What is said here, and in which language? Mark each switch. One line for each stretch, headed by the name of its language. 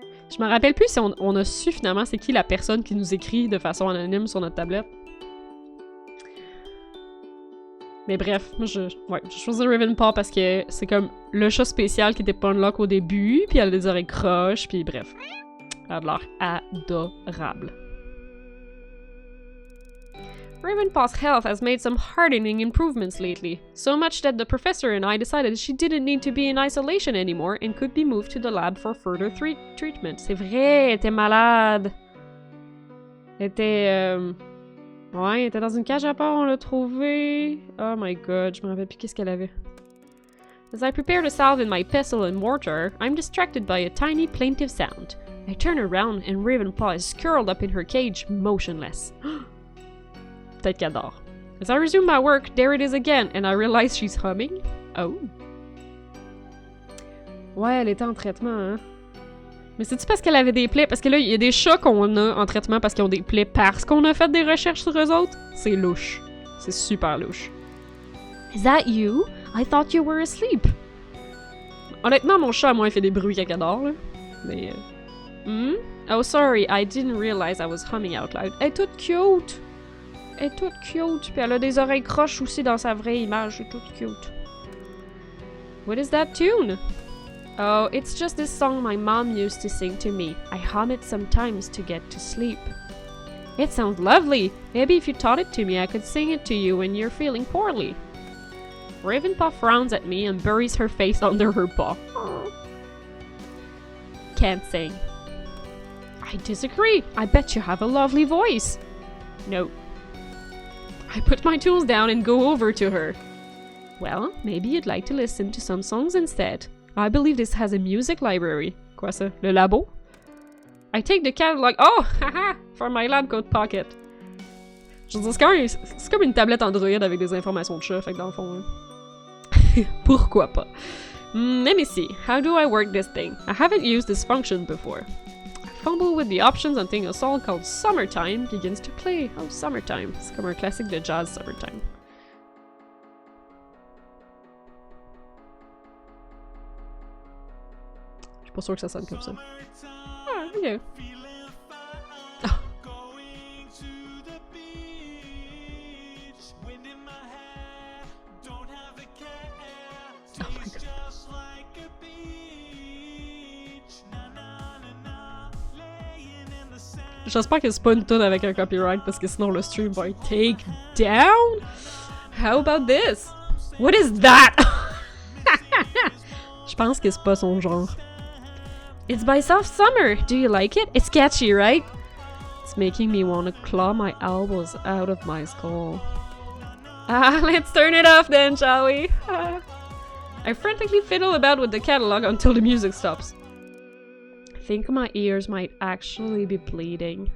French: Je me rappelle plus si on a su finalement c'est qui la personne qui nous écrit de façon anonyme sur notre tablette. Mais bref, moi je choisis Ravenpaw parce que c'est comme le chat spécial qui était pas unlock au début, puis elle a des oreilles croches, puis bref. Elle a l'air adorable.
English: Ravenpaw's health has made some heartening improvements lately, so much that the professor and I decided she didn't need to be in isolation anymore and could be moved to the lab for further treatment.
French: C'est vrai, elle était malade. Elle était... Ouais, elle était dans une cage à part, on l'a trouvée.
English: Oh my god,
French: je me rappelle plus qu'est-ce qu'elle avait.
English: As I prepare to salve in my pestle and mortar, I'm distracted by a tiny plaintive sound. I turn around and Ravenpaw is curled up in her cage, motionless.
French: Peut-être qu'elle dort.
English: As I resume my work, there it is again, and I realize she's humming. Oh.
French: Ouais, elle était en traitement, hein. Mais c'est-tu parce qu'elle avait des plaies? Parce que là, il y a des chats qu'on a en traitement parce qu'ils ont des plaies parce qu'on a fait des recherches sur eux autres. C'est louche. C'est super louche.
English: Is that you? I thought you were asleep.
French: Honnêtement, mon chat, moi, il fait des bruits quand elle dort, là. Mais...
English: Oh, sorry, I didn't realize I was humming out loud.
French: Elle est toute cute! Elle est toute cute. Puis elle a des oreilles croches aussi dans sa vraie image. Elle est toute cute.
English: What is that tune? Oh, it's just this song my mom used to sing to me. I hum it sometimes to get to sleep. It sounds lovely. Maybe if you taught it to me, I could sing it to you when you're feeling poorly. Ravenpaw frowns at me and buries her face under her paw. Can't sing. I disagree. I bet you have a lovely voice. No. I put my tools down and go over to her. Well, maybe you'd like to listen to some songs instead. I believe this has a music library.
French: Quoi ça? Le labo?
English: I take the catalog. Oh! Haha! For my lab coat pocket.
French: Je veux dire, c'est comme une tablette Android avec des informations de chat, fait que dans le fond... Pourquoi pas?
English: Let me see. How do I work this thing? I haven't used this function before. I fumble with the options until a song called Summertime begins to play. Oh, Summertime.
French: C'est comme un classique de jazz, Summertime. Je suis pas sûre que ça sonne comme ça.
English: Ah, ok. Oh. Oh my god.
French: J'espère que c'est pas une tune avec un copyright parce que sinon le stream va être take down.
English: How about this? What is that?
French: Je pense que c'est pas son genre.
English: It's by Soft Summer. Do you like it? It's catchy, right? It's making me want to claw my elbows out of my skull. Let's turn it off then, shall we? I frantically fiddle about with the catalog until the music stops. I think my ears might actually be bleeding.